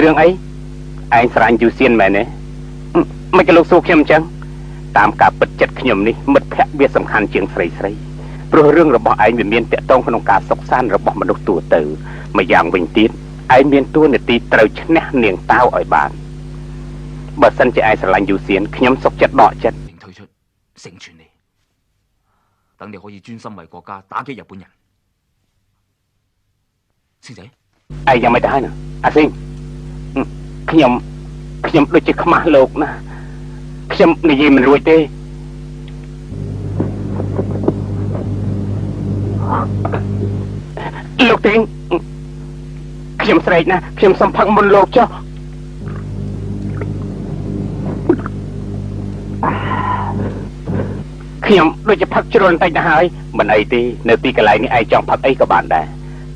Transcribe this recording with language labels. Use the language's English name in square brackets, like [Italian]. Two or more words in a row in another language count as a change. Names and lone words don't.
[Khmer] រឿងអីឯងស្រឡាញ់យូសៀនមែនទេមិនក៏លោកសួរខ្ញុំអញ្ចឹងតាមការពិតចិត្តខ្ញុំនេះមិត្តភក្តិវាសំខាន់ជាងស្រីព្រោះរឿងរបស់ឯងវាមានតកតងក្នុងការសុខសាន្តរបស់មនុស្សទូទៅម្យ៉ាងវិញទៀតឯងមានតួនាទីត្រូវឈ្នះនាងតាវឲ្យបានបើសិនជាឯងស្រឡាញ់យូសៀនខ្ញុំសុខចិត្តដកចិត្ត [Cantonese] 等你可以專心為國家打擊日本人。星仔， [Khmer] ឯងយ៉ាងម៉េចទៅហើយណាអាស៊ីងខ្ញុំដូចជាខ្មាស់លោកណាខ្ញុំនិយាយមិនរួចទេលោកទេងខ្ញុំស្រែកណាខ្ញុំសំផឹកមុនលោកចុះខ្ញុំដូចជាផឹកជ្រុលបន្តិចទៅហើយមិនអីទេនៅទីកន្លែងនេះឯងចង់ផឹកអីក៏បានដែរតែ